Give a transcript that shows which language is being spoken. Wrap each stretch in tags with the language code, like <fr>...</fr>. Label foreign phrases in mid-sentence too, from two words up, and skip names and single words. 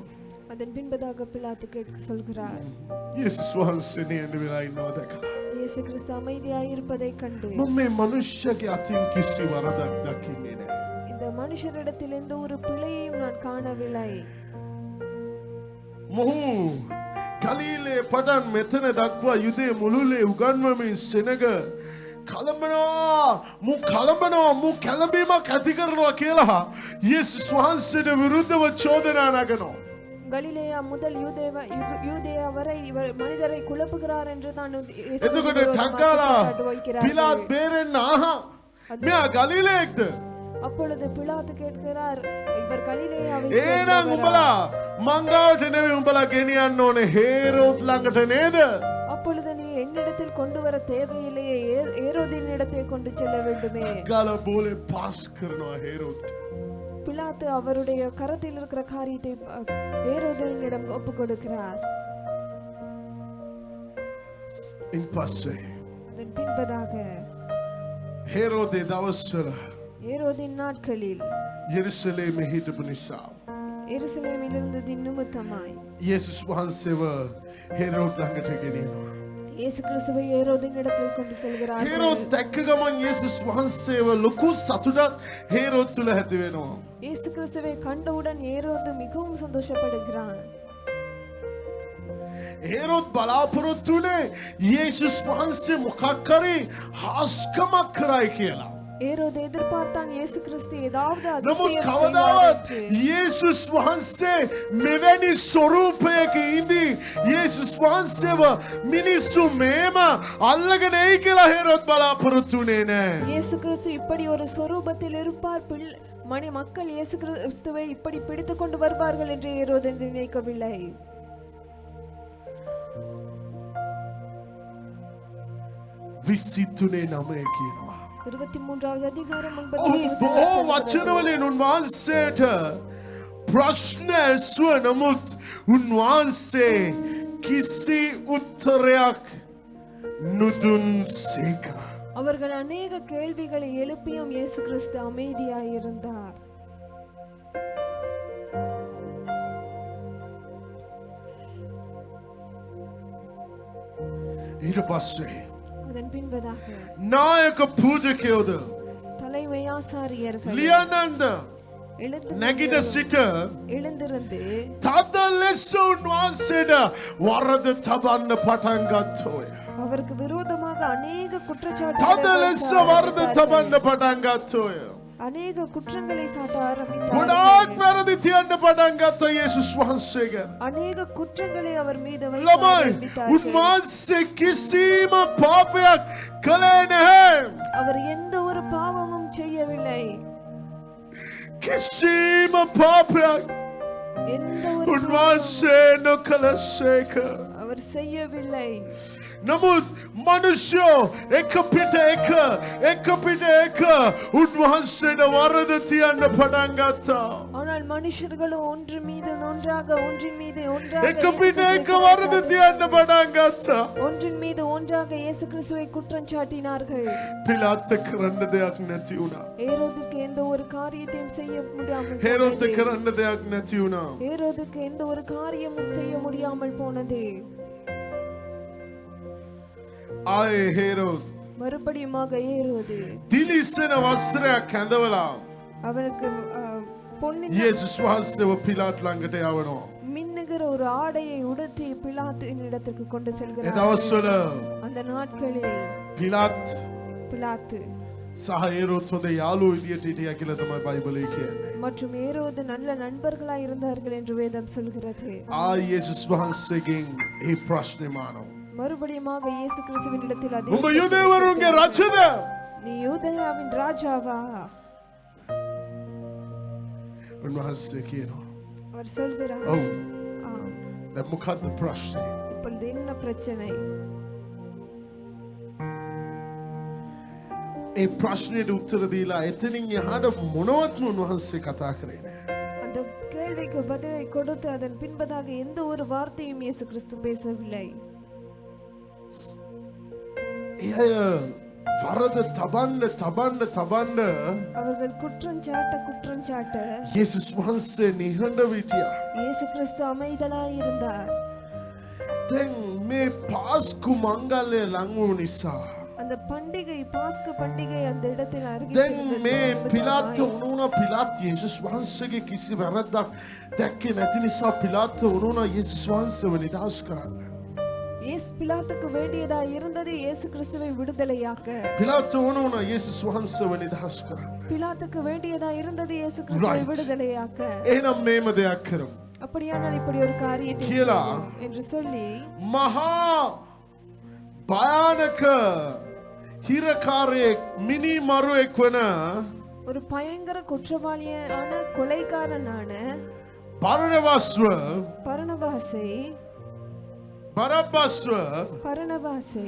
<ta>அதன் பின்பதாக பிலாத்து சொல்கிறார்,</ta> <si>යේසුස් වහන්සේ නියඳ වෙලා ඉන්නවා දැකලා</si> <ta>இயேசு கிறிஸ்து அமைதியாய் இருப்பதை கண்டு</ta> <si>මම මේ මනුෂ්‍යගේ අතින් කිසි වරදක් දකින්නේ නැහැ.</si> <ta>இந்த மனுஷரிடத்தில் எந்த ஒரு பிழையையும் நான் காணவில்லை.</ta> <si>මොහු ගලීලේ පටන් මෙතන දක්වා යුදේ මුළුල්ලේ උගන්වමින් සෙනග කලඹනවා මු කැළඹීමක් ඇති කරනවා කියලා යේසුස් වහන්සේට විරුද්ධව චෝදනා නගනවා.</si> <ta>கலிலேயா முதல் யூதேயா வரை இவர் மனிதரை குழப்புகிறார் என்று தான்</ta> <si>එතකොට ටක්කාලා පිලාත් බේරෙන්න ආහා මෙයා ගලීලේක්ද?</si> <ta>அப்பொழுது பிலாத்து கேட்கிறார், இவர் கலிலேயாவை</ta> <si>එහෙනම් උඹලා මංගාවට නෙවෙයි උඹලා ගෙනියන්න ඕනේ හේරෝද් ළඟට නේද?</si> <ta>அப்பொழுது நீ என்னிடத்தில் கொண்டு வர தேவையில்லையே, ஏரோதின் இடத்தை கொண்டு செல்ல வேண்டுமே.</ta> <si>ගාලා බෝලේ පාස් කරනවා හේරෝද්ට.</si> <ta>பிலாத்து அவருடைய கரத்தில் இருக்கிற காரியத்தை ஏரோதினிடம் ஒப்பு கொடுக்கிறார்.</ta> <si>ඉන් පස්සේ</si> <ta>அதன் பின்பதாக</ta> <si>හේරෝදේ දවස්වල</si> <ta>ஏரோதின் நாட்களில்</ta> <si>යෙරුසලේමේ හිටපු නිසා</si> <ta>எருசலேமில் இருந்ததின் நிமித்தமாய்</ta> <si>යේසුස් වහන්සේව හේරෝද් ළඟට ගෙනියනවා.</si> <ta>இயேசு கிறிஸ்துவை ஏரோதின் இடத்தில் கொண்டு செல்கிறார்.</ta> <si>හේරෝද් දැක්ක ගමන් යේසුස් වහන්සේව ලොකු සතුටක් හේරෝද් තුල ඇති වෙනවා.</si> <ta>இயேசு கிறிஸ்துவை கண்டவுடன் ஏரோது மிகவும் சந்தோஷப்படுகிறான்.</ta> <si>හේරෝද් බලාපොරොත්තු වුණේ යේසුස් වහන්සේ මොකක් හරි හාස්කමක් කරයි කියලා.</si> <ta>ஏரோது எதிர்பார்த்தான் இயேசு கிறிஸ்து ஏதாவது</ta> <si>නමුත්</si> <ta>அதிசயம்</ta> <si>කවදාවත්</si> <ta>செய்வார் என்று.</ta> <si>යේසුස් වහන්සේ මෙවැනි ස්වරූපයක ඉඳි යේසුස් වහන්සේව මිනිස්සු මේම අල්ලගෙන එයි කියලා හේරෝද් බලාපොරොත්තු වුණේ නැහැ.</si> <ta>இயேசு கிறிஸ்து இப்படி ஒரு சொரூபத்தில் இருப்பார், மக்கள் இயேசு கிறிஸ்துவை இப்படி பிடித்துக் கொண்டு வருவார்கள் என்று ஏரோது நினைக்கவில்லை.</ta> <si>විසිතුනේ නමය කියනවා.</si> <ta>23வது அதிகாரம் 9வது</ta> <si>ඔහු බොහෝ</si> <ta>வசனம்</ta> <si>වචනවලින් උන්වහන්සේට ප්‍රශ්න ඇසුව නමුත් උන්වහන්සේ කිසි උත්තරයක් නුදුන් සේක.</si> <ta>அவர்கள் அநேக கேள்விகளை எழுப்பியும் இயேசு கிறிஸ்து அமைதியாய் இருந்தார்.</ta> <si>ඊට පස්සේ</si> <ta>அதன் பின்பதாக</ta> <si>නායක පූජකයෝද</si> <ta>தலைமை ஆசாரியர்கள்</ta> <si>ලියනන්ද නැගිට සිට</si> <ta>எழுந்திருந்து</ta> <si>තද ලෙස උන්වහන්සේට වරද තබන්න පටන් ගත්තෝය.</si> <ta>அவருக்கு விரோதமாக அநேக</ta> <si>තද</si> <ta>குற்றச்சாட்டுகளை</ta> <si>ලෙස වරද තබන්න පටන් ගත්තෝය.</si> <ta>அநேக குற்றங்களை சாட்ட ஆரம்பித்தார்.</ta> <si>ගොඩාක් වැරදි තියන්න පටන් ගත්ත යේසුස් වහන්සේ ගැන.</si> <ta>அநேக குற்றங்களை அவர் மீது வைக்க</ta> <si>ළමයි</si> <ta>ஆரம்பித்தார்கள்.</ta> <si>උන්වහන්සේ කිසිම පාපයක් කළේ නැහැ.</si> <ta>அவர் எந்த ஒரு பாவமும் செய்யவில்லை.</ta> <si>කිසිම පාපයක්</si> <ta>எந்த ஒரு</ta> <si>උන්වහන්සේ නොකළසේක.</si> <ta>அவர் செய்யவில்லை.</ta> <si>නමුත් මනුෂ්‍යෝ එක පිට එක උන්වහන්සේට වරද තියන්න පටන් ගත්තා.</si> <ta>ஆனால் மனுஷர்களும் ஒன்று மீது ஒன்றாக ஒன்றின் மீது ஒன்றாக</ta> <si>එක පිට එක වරද තියන්න පටන් ගත්තා.</si> <ta>ஒன்றின் மீது ஒன்றாக இயேசு கிறிஸ்துவை குற்றம் சாட்டினார்கள்.</ta> <si>පිලාත් කරන්න දෙයක් නැති වුණා.</si> <ta>ஏரோதுக்கு எந்த ஒரு காரியத்தையும் செய்ய முடியாமல்</ta> <si>හේරොත් කරන්න දෙයක් නැති වුණා.</si> <ta>ஏரோதுக்கு எந்த ஒரு காரியமும் செய்ய முடியாமல் போனது.</ta> <si>ආයේ හේරොත්</si> <ta>மறுபடியுமாக ஏரோது</ta> <si>දිලිසෙන වස්ත්‍රයක් ඇඳවලා</si> <ta>அவனுக்கு பொன்னின்</ta> <si>යේසුස් වහන්සේව පිලාත් ළඟට යවනවා.</si> <ta>மின்னுகிற ஒரு ஆடையை உடுத்தி பிலாத்தின் இடத்துக்கு கொண்டு</ta> <si>ඒ</si> <ta>செல்கிறார்.</ta> <si>දවස්වල</si> <ta>அந்த நாட்களில்</ta> <si>පිලාත්</si> <ta>பிலாத்து</ta> <si>සහ හේරොත් හොඳ යාළුවෝ විදියට හිටියා කියලා තමයි බයිබලයේ කියන්නේ.</si> <ta>மற்றும் ஏரோது நல்ல நண்பர்களாய் இருந்தார்கள் என்று வேதம் சொல்கிறது.</ta> <si>යේසුස් වහන්සේගෙන් ඒ ප්‍රශ්නේ මානව.</si> <ta>மறுபடியுமாக இயேசு கிறிஸ்துவின் இடத்தில் அதே</ta> <si>උඹ යුදෙවරුන්ගේ රජද?</si> <ta>நீ யூதேயாவின் ராஜாவா?</ta> <si>උන්වහන්සේ කියනවා.</si> <ta>அவர் சொல்கிறார்.</ta> <si>ඔව්.</si> <ta>ஆம்.</ta> <si>දැන් මොකද්ද ප්‍රශ්නේ?</si> <ta>இப்பொழுது என்ன பிரச்சனை?</ta> <si>ඒ ප්‍රශ්නෙට උත්තර දීලා එතනින් එහාට මොනවත්ම උන්වහන්සේ කතා කරේ නෑ.</si> <ta>அந்த கேள்விக்கு பதிலை கொடுத்து அதன் பின்பதாக எந்த ஒரு வார்த்தையும் இயேசு கிறிஸ்து பேசவில்லை.</ta> <si>ඒ අය වරද තබන්න</si> <ta>அவர்கள் குற்றம் சாட்ட</ta> <si>යේසුස් වහන්සේ නිහඬව හිටියා.</si> <ta>இயேசு கிறிஸ்து அமைதலாய் இருந்தார்.</ta> <si>දැන් මේ පාස්කු මංගල්‍ය ලඟ වූ නිසා</si> <ta>அந்த பண்டிகை பாஸ்கு பண்டிகை அந்த இடத்தில்</ta> <si>දැන් මේ පිලාත් වුණා පිලාත් යේසුස් වහන්සේගේ කිසි වැරද්දක් දැක්කේ නැති නිසා පිලාත් වුණා යේසුස් වහන්සේව නිදහස් කරන්න.</si> <ta>இயேசு பிலாத்துக்கு வேண்டியதா இருந்தது இயேசு கிறிஸ்துவை விடுதலையாக்க.</ta> <si>පිලාත් වුණා යේසුස් වහන්සේව නිදහස් කරන්න.</si> <ta>பிலாத்துக்கு வேண்டியதா இருந்தது இயேசு கிறிஸ்துவை விடுதலையாக்க.</ta> <si>එහෙනම් මේම දෙයක් කරමු.</si> <ta>அப்படியானால் இப்படி ஒரு காரியத்தை</ta> <si>කියලා</si> <ta>செய்வோம் என்று சொல்லி</ta> <si>මහා භයානක හිරකාරයෙක් මිනි මරුවෙක් වන</si> <ta>ஒரு பயங்கர குற்றவாளியான கொலைகாரனான</ta> <si>බරණබාස්ව</si> <ta>பரணபாசை</ta>